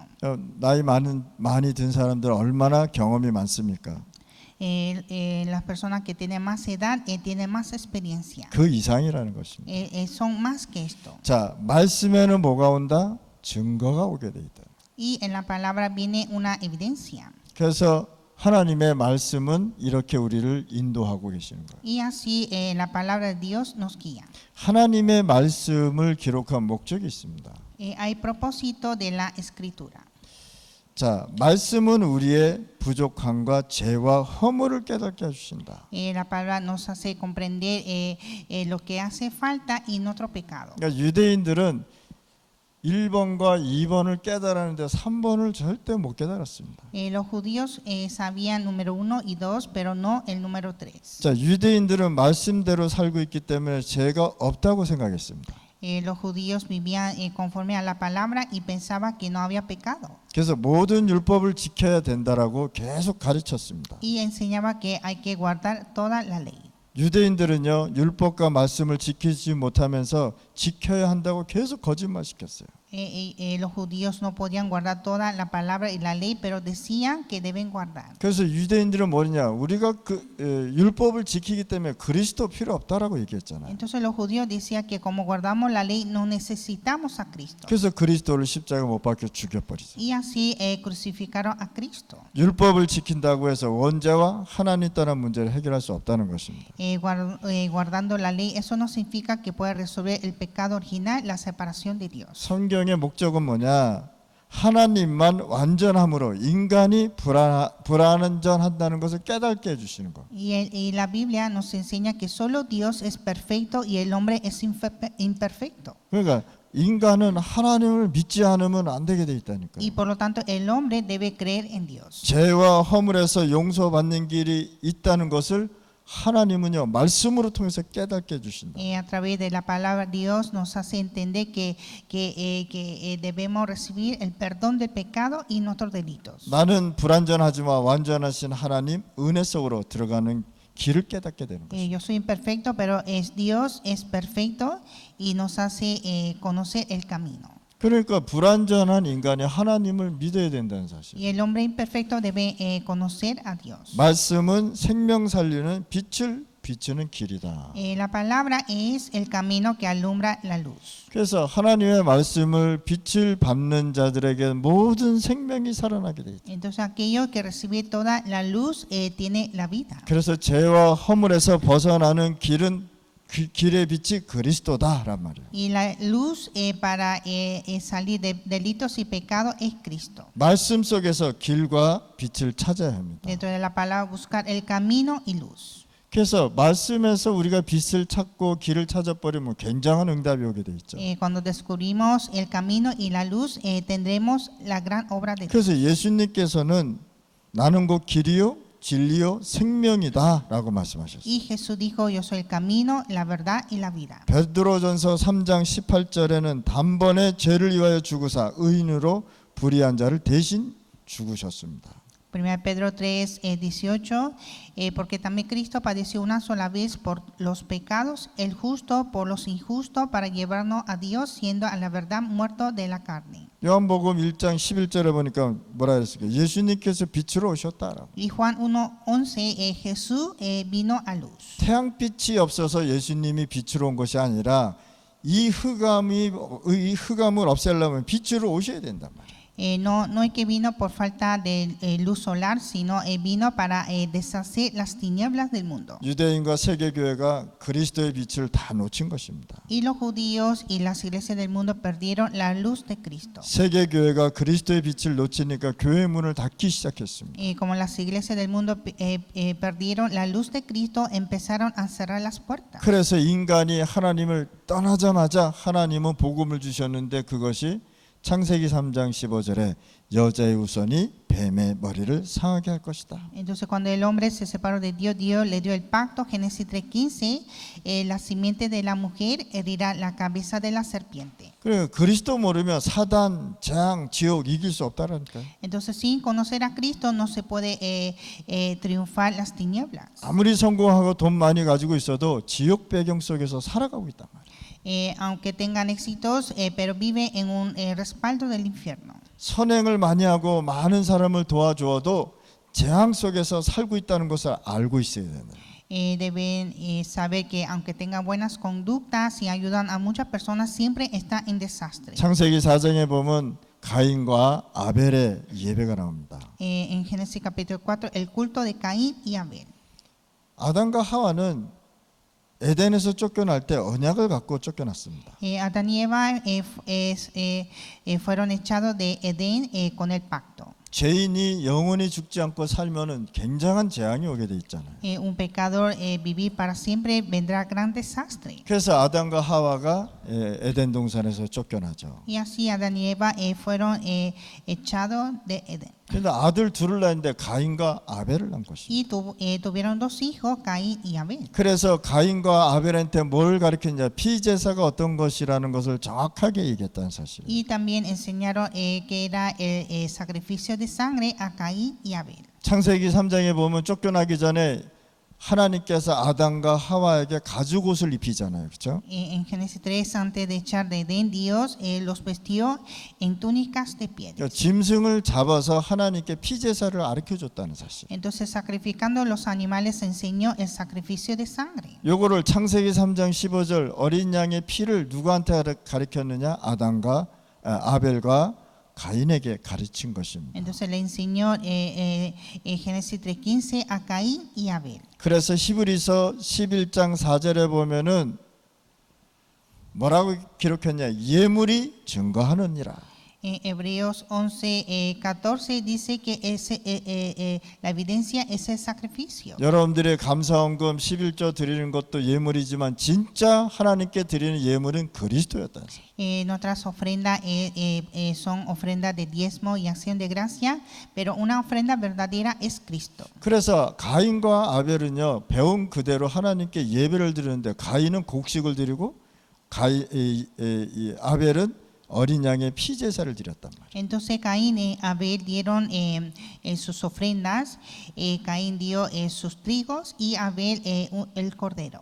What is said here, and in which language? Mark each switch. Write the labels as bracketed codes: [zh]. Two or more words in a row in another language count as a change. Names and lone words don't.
[ko] 나이 많이 든 사람들 얼마나 경험이 많습니까? [es] Las personas que tienen más edad tienen más experiencia. [ko] 그 이상이라는 것입니다. [es] Son más que esto. [ko] 자, 말씀에는 뭐가 온다? 증거가 오게 돼 있다. [es] Y en la palabra viene una evidencia. [ko] 그래서 하나님의 말씀은 이렇게 우리를 인도하고 계시는 거예요. [es] Y así la palabra de Dios nos guía. [ko] 하나님의 말씀을 기록한 목적이 있습니다. [es] Hay propósito de la escritura. [ko] 자, 말씀은 우리의 부족함과 죄와 허물을 깨닫게 해주신다. [es] La palabra nos hace comprender lo que hace falta y nuestro pecado. [ko] 그러니까 유대인들은 1번과 2번을 깨달았는데 3번을 절대 못 깨달았습니다. [es] Los judíos sabían número 1 y 2, pero no el número 3. [ko] 자, 유대인들은 말씀대로 살고 있기 때문에 죄가 없다고 생각했습니다. [es] Los judíos vivían conforme a la palabra y pensaban que no había pecado. [ko] 그래서 모든 율법을 지켜야 된다라고 계속 가르쳤습니다. [es] Y enseñaba que hay que guardar toda la ley. [ko] 유대인들은요, 율법과 말씀을 지키지 못하면서 지켜야 한다고 계속 거짓말 시켰어요. [es] Los judíos no podían guardar toda la palabra y la ley, pero decían que deben guardar. [ko] 그래서 유대인들은 뭐냐, 우리가 율법을 지키기 때문에 그리스도 필요 없다라고 얘기했잖아요. [es] Entonces los judíos decían que como guardamos la ley no necesitamos a Cristo. [ko] 그래서 그리스도를 십자가 못 박혀 죽여버리죠. [es] Y así crucificaron a Cristo. [ko] 율법을 지킨다고 해서 원죄와 하나님 떠난 문제를 해결할 수 없다는 것입니다. [es] Guardando la ley, eso no significa que pueda resolver el pecado original, la separación de Dios. [ko] 성경의 목적은 뭐냐? 하나님만 완전함으로 인간이 불완전한다는 것을 깨닫게 해주시는 것. [es] Y la Biblia nos enseña que solo Dios es perfecto y el hombre es imperfecto. [ko] 그러니까 인간은 하나님을 믿지 않으면 안 되게 돼 있다니까요. [es] Y por lo tanto el hombre debe creer en Dios. [ko] 죄와 허물에서 용서받는 길이 있다는 것을 하나님은요, 말씀으로 통해서 깨닫게 해주신다. [es] A través de la palabra Dios nos hace entender que debemos recibir el perdón del pecado y nuestros delitos. [ko] 나는 불완전하지만 완전하신 하나님 은혜 속으로 들어가는 길을 깨닫게 되는 것입니다. [es] Yo soy imperfecto, pero Dios es perfecto y nos hace conocer el camino. [ko] 그러니까 불완전한 인간이 하나님을 믿어야 된다는 사실. [es] Y el hombre imperfecto debe conocer a Dios. [ko] 말씀은 생명 살리는 빛을 비추는 길이다. [es] La palabra es el camino que alumbra la luz. [ko] 그래서 하나님의 말씀을 빛을 밟는 자들에게 모든 생명이 살아나게 돼 있다. [es] Entonces aquello que recibe toda la luz tiene la vida. [ko] 그래서 죄와 허물에서 벗어나는 길은 길의 빛이 그리스도다란 말이에요. [es] Y la luz para salir de delitos y pecados es Cristo. [ko] 말씀 속에서 길과 빛을 찾아야 합니다. [es] Dentro de la palabra buscar el camino y luz. [ko] 그래서 말씀에서 우리가 빛을 찾고 길을 찾아버리면 굉장한 응답이 오게 돼 있죠. [es] Cuando descubrimos el camino y la luz, tendremos la gran obra de Dios. [ko] 그래서 예수님께서는 나는 곧 길이요 진리요 생명이다라고 말씀하셨어요. [es] Y Jesús dijo, yo soy el camino, la verdad y la vida. [ko] 베드로전서 3장 18절에는 단번에 죄를 위하여 죽으사 의인으로 불의한 자를 대신 죽으셨습니다. [es] 1 Pedro 3, 18, porque también Cristo padeció una sola vez por los pecados, el justo por los injustos, para llevarnos a Dios, siendo a la verdad muerto de la carne. [ko] 요한복음 1장 11절에 보니까 뭐라 그랬을까요? 예수님께서 빛으로 오셨다라고. [es] Y Juan 1:11, Jesús vino a luz. [ko] 태양빛이 없어서 예수님이 빛으로 온 것이 아니라 이 흑암을 없애려면 빛으로 오셔야 된단 말이에요. [es] No es que vino por falta de luz solar, sino vino para deshacer las tinieblas del mundo. [ko] 유대인과 세계교회가 그리스도의 빛을 다 놓친 것입니다. [es] Y los judíos y las iglesias del mundo perdieron la luz de Cristo. [ko] 세계교회가 그리스도의 빛을 놓치니까 교회 문을 닫기 시작했습니다. [es] Como las iglesias del mundo perdieron la luz de Cristo, empezaron a cerrar las puertas. [ko] 그래서 인간이 하나님을 떠나자마자 하나님은 복음을 주셨는데 그것이 창세기 3장 15절에 여자의 후손이 뱀의 머리를 상하게 할 것이다. [es] Entonces cuando el hombre se separó de Dios, Dios le dio el pacto, Génesis 3:15, la simiente de la mujer herirá la cabeza de la serpiente. [ko] 그래 그리스도 모르면 사단, 재앙, 지옥 이길 수 없다라니까요. [es] Entonces sin conocer a Cristo no se puede triunfar las tinieblas. [ko] 아무리 성공하고 돈 많이 가지고 있어도 지옥 배경 속에서 살아가고 있단 말이에요. [es] Aunque tengan éxitos, pero vive en un respaldo del infierno. [ko] 선행을 많이 하고 많은 사람을 도와주어도 재앙 속에서 살고 있다는 것을 알고 있어야 된다. [es] Deben saber que aunque tengan buenas conductas y ayudan a muchas personas, siempre está en desastre. [ko] 창세기 4장에 보면 가인과 아벨의 예배가 나옵니다. [es] En Génesis capítulo 4, el culto de Caín y Abel. [ko] 아담과 하와는 에덴에서 쫓겨날 때 언약을 갖고 쫓겨났습니다. [es] Adán y Eva fueron echados de Edén con el pacto. [ko] 죄인이 영원히 죽지 않고 살면은 굉장한 재앙이 오게 돼 있잖아요. [es] Un pecador vivir para siempre vendrá gran desastre. [ko] 그래서 아담과 하와가 에덴 동산에서 쫓겨나죠. [es] Y así Adán y Eva fueron echados de Edén. [ko] 그런데 아들 둘을 낳았는데 가인과 아벨을 낳은 것이. [es] Y tuvieron dos hijos, Caín y Abel. [ko] 그래서 가인과 아벨한테 뭘 가르쳤냐? 피제사가 어떤 것이라는 것을 정확하게 얘기했다는 사실. [es] Y también enseñaron que era el sacrificio de sangre a Caín y Abel. [ko] 창세기 3장에 보면 쫓겨나기 전에 하나님께서 아담과 하와에게 가죽 옷을 입히잖아요. 그렇죠? [es] En Génesis 3, antes de echar de Edén, Dios los vestió en túnicas de piel. [ko] 그러니까 짐승을 잡아서 하나님께 피제사를 가르쳐 줬다는 사실. [es] Entonces, sacrificando los animales, enseñó el sacrificio de sangre. [ko] 요거를 창세기 3장 15절 어린 양의 피를 누구한테 가르쳤느냐? 아담과 아벨과 가인에게 가르친 것입니다. [es] Entonces le enseñó Génesis 3:15 a Caín y Abel. [ko] 그래서 히브리서 11장 4절에 보면은 뭐라고 기록했냐? 예물이 증거하느니라. [es] En Hebreos 11:14 dice que la evidencia es el sacrificio. [ko] 여러분들의 감사헌금 11조 드리는 것도 예물이지만 진짜 하나님께 드리는 예물은 그리스도였다는 사실. [es] Nuestras ofrendas son ofrendas de diezmo y acción de gracia, pero una ofrenda verdadera es Cristo. [ko] 그래서 가인과 아벨은요 배운 그대로 하나님께 예배를 드리는데 가인은 곡식을 드리고 아벨은 어린 양의 피제사를 드렸단 말이에요. [es] Entonces Caín y Abel dieron sus ofrendas. Caín dio sus trigos y Abel el cordero.